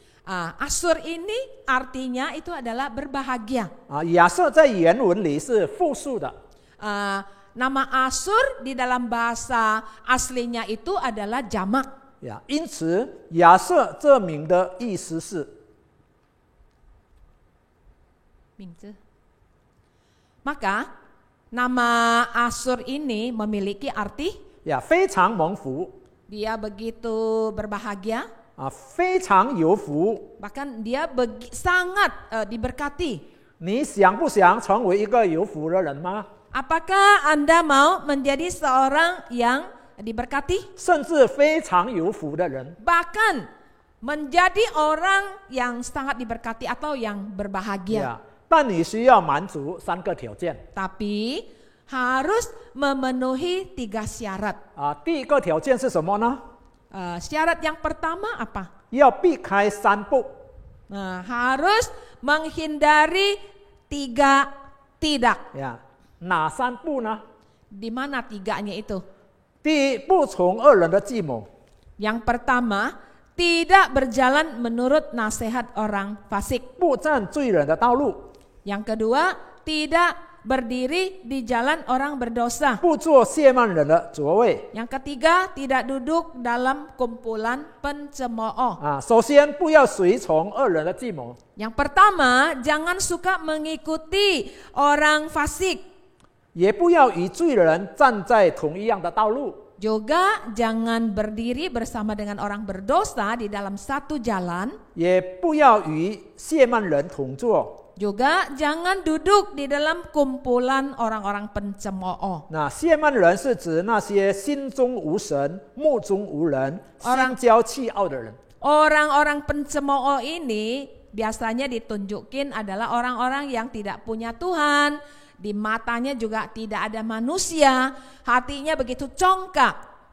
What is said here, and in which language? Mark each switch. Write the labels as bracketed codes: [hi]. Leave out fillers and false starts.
[id] Asyur ini artinya itu adalah berbahagia. [zh] 亚瑟在原文里是复数的。 [id] Nama Asyur di dalam bahasa aslinya itu adalah jamak. [zh] 因此，亚瑟这名的意思是， [id] Maka nama Asyur ini memiliki arti [zh] 非常蒙福， [id] dia begitu berbahagia, [zh] 非常有福。 [id] bahkan dia sangat diberkati. [zh] 你想不想成为一个有福的人吗？ [id] Apakah Anda mau menjadi seorang yang diberkati? [zh] 甚至非常有福的人。 [id] Bahkan menjadi orang yang sangat diberkati atau yang berbahagia. [zh] 但你需要满足3个条件。 [id] Tapi harus memenuhi 3 syarat. [zh] 第1个条件是什么呢？ [id] Syarat yang pertama apa? [zh] 要避开3不。 [id] Harus menghindari 3 tidak. [zh] 哪3不呢？ [id] Di mana 3-nya itu? [zh] 第一，不从恶人的计谋。 [id] Yang pertama, tidak berjalan menurut nasihat orang fasik. [zh] 不占罪人的道路。 [id] Yang kedua, tidak berdiri di jalan orang berdosa. [zh] 不坐亵慢人的座位。 [id] Yang ketiga, tidak duduk dalam kumpulan pencemooh. [zh] 首先不要随从恶人的计谋， [id] Yang pertama, jangan suka mengikuti orang fasik. [zh] 也不要与罪人站在同一样的道路。 [id] Juga jangan berdiri bersama dengan orang berdosa di dalam satu jalan. [zh] 也不要与亵慢人同坐。 [id] Juga jangan duduk di dalam kumpulan orang-orang pencemooh. [zh] 那亵慢人是指那些心中无神、目中无人、心骄气傲的人。 [id] Orang-orang pencemooh ini biasanya ditunjukin adalah orang-orang yang tidak punya Tuhan. Di matanya juga tidak ada manusia, hatinya begitu congkak.